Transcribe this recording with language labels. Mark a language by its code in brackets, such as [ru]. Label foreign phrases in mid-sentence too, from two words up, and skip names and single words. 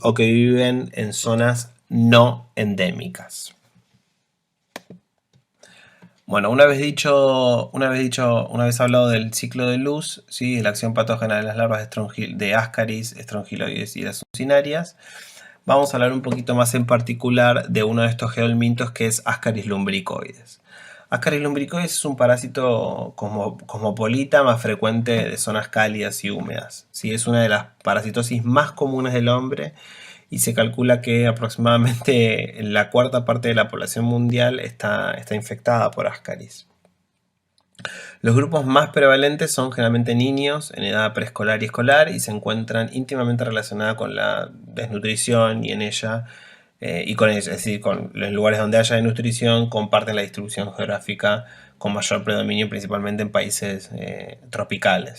[es] O que viven en zonas no endémicas. Bueno, una vez hablado del ciclo de luz, ¿sí? La acción patógena de las larvas de Ascaris, estrongiloides y las uncinarias, vamos a hablar un poquito más en particular de uno de estos geolmintos que es Ascaris lumbricoides. Ascaris lumbricoides es un parásito cosmopolita más frecuente de zonas cálidas y húmedas. ¿Sí? Es una de las parasitosis más comunes del hombre y se calcula que aproximadamente la cuarta parte de la población mundial está infectada por Ascaris. Los grupos más prevalentes son generalmente niños en edad preescolar y escolar y se encuentran íntimamente relacionados con la desnutrición y en ella y con ella, es decir, con los lugares donde haya desnutrición comparten la distribución geográfica con mayor predominio principalmente en países tropicales.